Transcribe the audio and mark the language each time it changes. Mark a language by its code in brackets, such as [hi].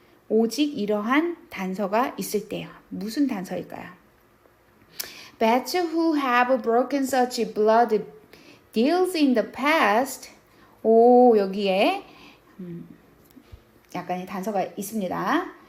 [ko] 오직 이러한 단서가 있을 때요. 무슨 단서일까요? [en] Bats who have broken such blood deals in the past. [ko] 여기에 약간의 단서가 있습니다.